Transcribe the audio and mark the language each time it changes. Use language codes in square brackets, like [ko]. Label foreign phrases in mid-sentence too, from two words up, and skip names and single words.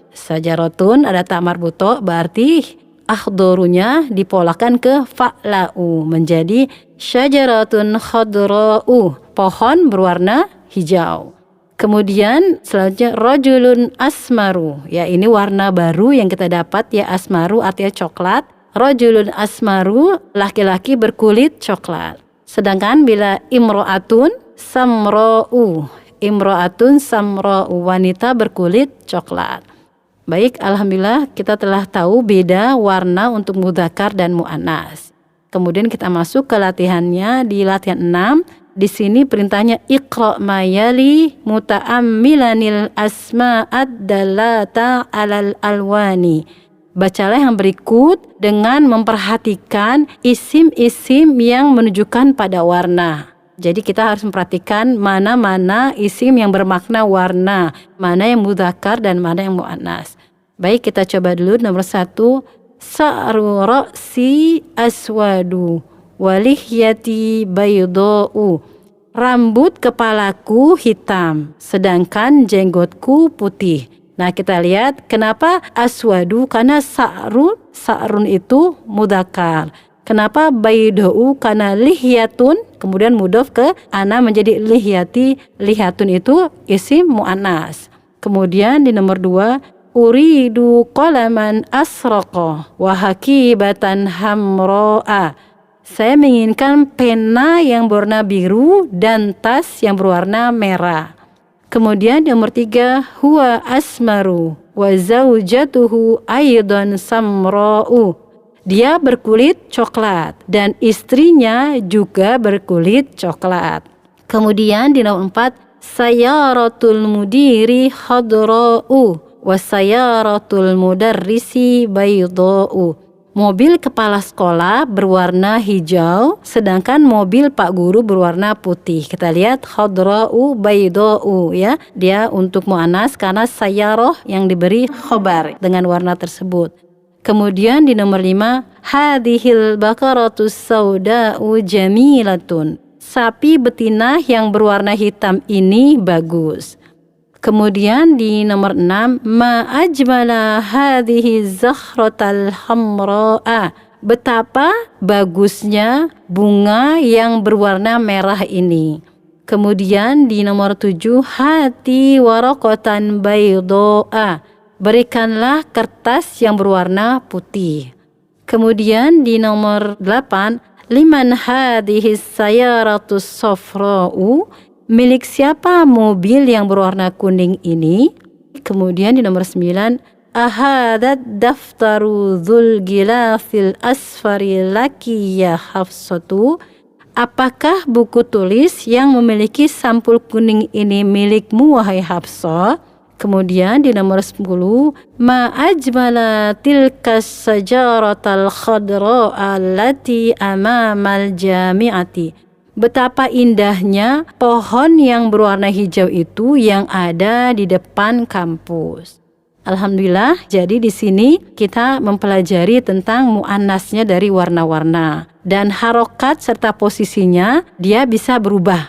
[id] Syajaratun ada [ar] تاء مربوطة [id] berarti akhdarunya dipolakan ke fa'la'u menjadi [ar] شجرة خضراء. [id] Pohon berwarna hijau. Kemudian selanjutnya [ar] رجل أسمر. [id] Ya, ini warna baru yang kita dapat ya, asmaru artinya coklat. [ar] رجل أسمر, [id] laki-laki berkulit coklat. Sedangkan bila [ar] امرأة سمراء. امرأة سمراء, [id] wanita berkulit coklat. Baik, alhamdulillah kita telah tahu beda warna untuk mudzakkar dan muannas. Kemudian kita masuk ke latihannya di latihan 6. di sini perintahnya [ar] اقرأ ما يلي متأملا الأسماء الدالة على الألوان. [id] Bacalah yang berikut dengan memperhatikan isim-isim yang menunjukkan pada warna. Jadi kita harus memperhatikan mana-mana isim yang bermakna warna, mana yang mudzakkar dan mana yang muannas. Baik, kita coba dulu nomor 1. [ar] شعر رأسي أسود ولحيتي بيضاء. [id] Rambut kepalaku hitam, sedangkan jenggotku putih. Nah, kita lihat kenapa aswadu, karena sa'run itu mudzakkar. Kenapa bayda'u, karena lihyatun, kemudian mudhof ke ana menjadi lihyati. Lihyatun itu isim muannas. Kemudian di nomor 2, [ar] أريد قلما أزرق وحقيبة حمراء. [id] Saya menginginkan pena yang berwarna biru dan tas yang berwarna merah. Kemudian nomor 3, [ar] هو أسمر وزوجته أيضا سمراء. [id] Dia berkulit coklat dan istrinya juga berkulit coklat. Kemudian di nomor 4, [ar] سيارة المدير خضراء وسيارة المدرس بيضاء. [id] Mobil kepala sekolah berwarna hijau, sedangkan mobil Pak Guru berwarna putih. Kita lihat [ar] خضراء بيضاء [id] ya. Dia untuk muannas karena sayyarah yang diberi khobar dengan warna tersebut. Kemudian di nomor 5, [ar] هذه البقرة السوداء جميلة. [id] Sapi betina yang berwarna hitam ini bagus. Kemudian di nomor 6, [ar] ما أجمل هذه الزهرة الحمراء. [id] Betapa bagusnya bunga yang berwarna merah ini. Kemudian di nomor 7, [ar] هات ورقة بيضاء. [id] Berikanlah kertas yang berwarna putih. Kemudian di nomor 8, [ar] لمن هذه السيارة الصفراء. [id] Milik siapa mobil yang berwarna kuning ini? Kemudian di nomor 9, [ar] أهذا الدفتر ذو الغلاف الأصفر لك يا حفصة. [id] Apakah buku tulis yang memiliki sampul kuning ini milikmu wahai Hafsah? Kemudian di nomor 10, [ar] ما أجمل تلك الشجرة الخضراء التي أمام الجامعة. [id] Betapa indahnya pohon yang berwarna hijau itu yang ada di depan kampus. Alhamdulillah, jadi di sini kita mempelajari tentang muannasnya dari warna-warna. Dan harokat serta posisinya dia bisa berubah.